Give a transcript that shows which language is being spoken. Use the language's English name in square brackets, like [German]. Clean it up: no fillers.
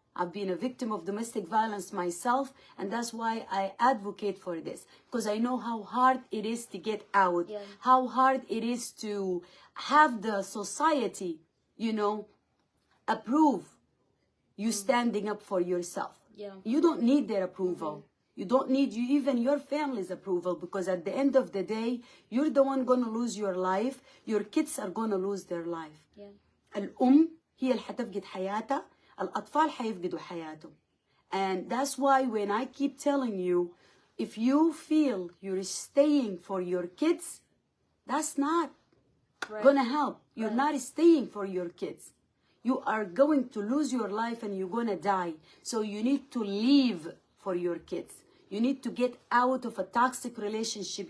[English] I've been a victim of domestic violence myself, and that's why I advocate for this, because I know how hard it is to get out, how hard it is to have the society, you know, approve you standing up for yourself. You don't need their approval. You don't need even your family's approval, because at the end of the day, you're the one going to lose your life. Your kids are going to lose their life. [Arabic] الأم هي اللي حتفقد حياتها. الأطفال حيفقدوا حياتهم. [English] And that's why when I keep telling you, if you feel you're staying for your kids, that's not gonna help. You're not staying for your kids. You are going to lose your life and you're gonna die. So you need to leave for your kids. You need to get out of a toxic relationship.